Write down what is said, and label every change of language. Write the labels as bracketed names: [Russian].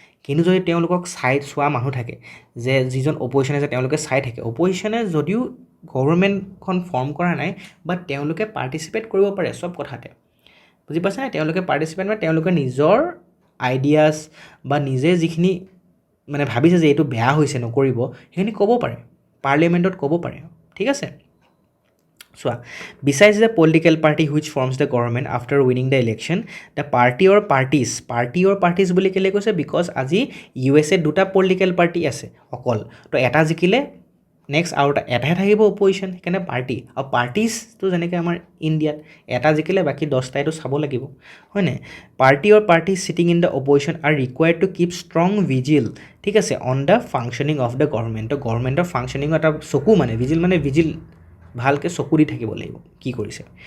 [Assamese] কিন্তু যদি তেওঁলোকক চোৱা মানুহ থাকে, যে যিজন অপজিশ্যন আছে তেওঁলোকে চাই থাকে, অপজিশ্যনে যদিও গভৰ্ণমেণ্টখন ফৰ্ম কৰা নাই, বাট তেওঁলোকে পাৰ্টিচিপেট কৰিব পাৰে চব কথাতে। বুজি পাইছা নাই? তেওঁলোকে পাৰ্টিচিপেট মানে তেওঁলোকে নিজৰ আইডিয়াছ বা নিজে যিখিনি মানে ভাবিছে যে এইটো বেয়া হৈছে নকৰিব, সেইখিনি ক'ব পাৰে, পাৰ্লিয়ামেণ্টত ক'ব পাৰে। ঠিক আছে? [English] চোৱা, besides the political party which forms the government after winning the election, the party or parties [Assamese] বুলি কেলৈ কৈছে? বিকজ আজি USA দুটা পলিটিকেল পাৰ্টি আছে অকল, তো এটা জিকিলে নেক্সট আৰু এটাহে থাকিব অপজিশ্যন, সেইকাৰণে পাৰ্টি। আৰু পাৰ্টিজটো যেনেকৈ আমাৰ ইণ্ডিয়াত এটা জিকিলে বাকী 10টাইটো চাব লাগিব, হয়নে? [English] party or parties sitting in the opposition are required to keep strong vigil, [Assamese] ঠিক আছে, [English] On the functioning of the government. [Assamese] তো গভৰ্ণমেণ্টৰ ফাংচনিঙৰ এটা চকু মানে ভিজিল ভালকৈ চকু দি থাকিব লাগিব কি কৰিছে।